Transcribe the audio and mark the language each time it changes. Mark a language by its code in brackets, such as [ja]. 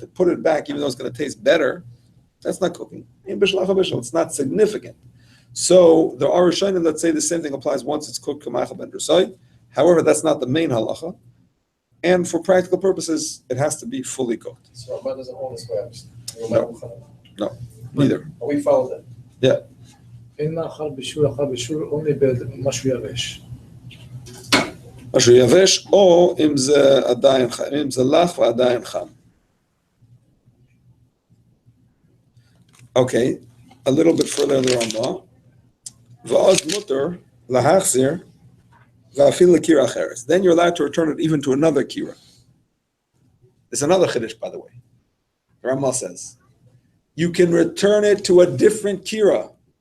[en] To put it back, even though it's going to taste better, that's not cooking. [he] Ein bishul achar bishul. [en] It's not significant. So there are Rishonim that say the same thing applies once it's cooked k'maichal ben drusoi. However, that's not the main halacha, and for practical purposes, it has to be fully cooked. So Ramah doesn't hold this way, obviously. Neither. We follow that. [he] אין מאכל בישול אחר בישול, only במשהו יבש. משהו יבש, או אם זה עדיין חם, אם זה לח ועדיין חם. [en] Okay, a little bit further in the Rambam. [he] V'oz muter lahachzir v'afil lekira acheres. [en] Then you're allowed to return it even to another kira. It's another chiddush, by the way. The Rambam says you can return it to a different kira.